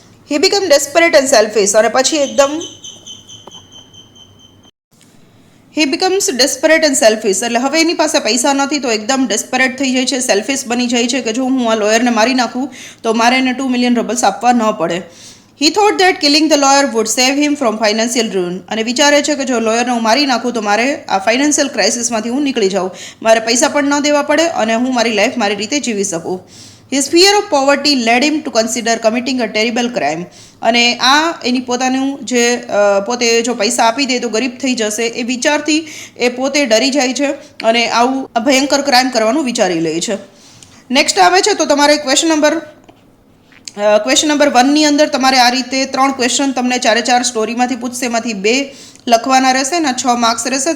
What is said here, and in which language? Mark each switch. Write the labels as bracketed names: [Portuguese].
[English] He become desperate and selfish. [Gujarati] અને પછી એકદમ [English] He becomes desperate and selfish. [Gujarati] એટલે હવે એની પાસે પૈસા નથી તો એકદમ ડેસ્પરેટ થઈ જાય છે, સેલ્ફિશ બની જાય છે કે જો હું આ લોયરને મારી નાખું તો મારે એને 2 મિલિયન રબલ્સ આપવા ન પડે. [English] He thought that killing the lawyer would save him from financial ruin. [Gujarati] અને વિચારે છે કે જો લોયરને હું મારી નાખું તો મારે આ ફાઇનાન્શિયલ ક્રાઇસિસમાંથી હું નીકળી જાઉં, મારે પૈસા પણ ન દેવા પડે અને હું મારી લાઈફ મારી રીતે જીવી શકું. [English] His fear of poverty led him to consider committing a terrible crime. [Gujarati] અને આ એની પોતાનું જે પોતે જો પૈસા આપી દે તો ગરીબ થઈ જશે એ વિચારથી એ પોતે ડરી જાય છે અને આવું ભયંકર ક્રાઇમ કરવાનું વિચારી લે છે. નેક્સ્ટ આવે છે તો તમારે ક્વેશ્ચન નંબર ક્વેશ્ચન નંબર 1 ની અંદર તમારે આ રીતે 3 ક્વેશ્ચન તમને 4 સ્ટોરીમાંથી પૂછશે, એમાંથી 2 લખવાના રહેશે અને 6 માર્ક્સ રહેશે.